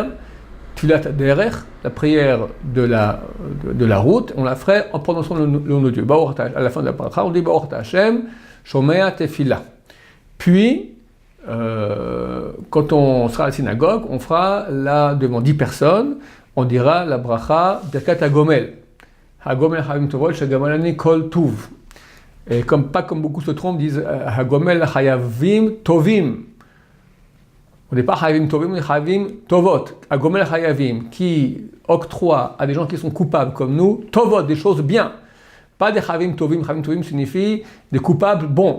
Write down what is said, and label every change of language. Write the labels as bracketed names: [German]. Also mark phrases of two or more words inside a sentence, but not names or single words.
[Hebrew] תפלת דרך, [French] la prière de la route, on la ferait en prononçant le nom de Dieu. À la fin de la bracha, on dit [Hebrew] ברוך השם, שומע תפילה. [French] Puis, quand on sera à la synagogue, on fera là devant 10 personnes, on dira la bracha [Hebrew] ברכת הגומל. הגומל לחייבים טובות, שגמלני כל טוב. [French] Et pas comme beaucoup se trompent, disent [Hebrew] הגומל לחייבים טובים. [French] On n'est pas [Hebrew] חייבים טובים, [French] on est [Hebrew] חייבים טובות. הגומל לחייבים, [French] qui octroie à des gens qui sont coupables comme nous, Tovot, des choses bien. Pas des [Hebrew] חייבים טובים. חייבים טובים [French] signifie des coupables bons.